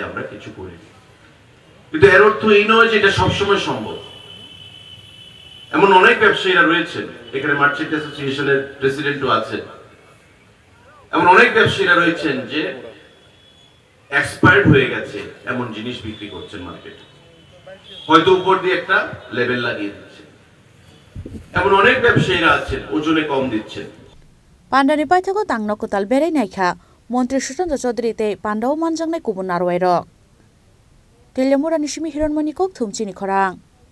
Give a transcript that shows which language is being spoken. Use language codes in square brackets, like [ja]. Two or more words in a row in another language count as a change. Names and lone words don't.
[bn] আমরা কিছু করিনি কিন্তু এর অর্থ এই নয় যে এটা সবসময় সম্ভব এমন অনেক ব্যবসায়ীরা রয়েছেন এখানে [en] Merchant Association [bn] প্রেসিডেন্টও আছেন এমন অনেক ব্যবসায়ীরা রয়েছেন যে এক্সপায়ার্ড হয়ে গেছে এমন জিনিস বিক্রি করছেন মার্কেটে হয়তো উপর দিয়ে একটা লেবেল লাগিয়ে দিচ্ছে এমন অনেক ব্যবসায়ীরা আছেন ওজনে কম দিচ্ছেন [trp] Pandani Paithago Tangno Kotal Berai Naikha Montri Sushant Chaudhary te Pandau Manjangnai Kubun Narwai Rok Telemura Nishimi Hiranmani Kok Thumchini Khorang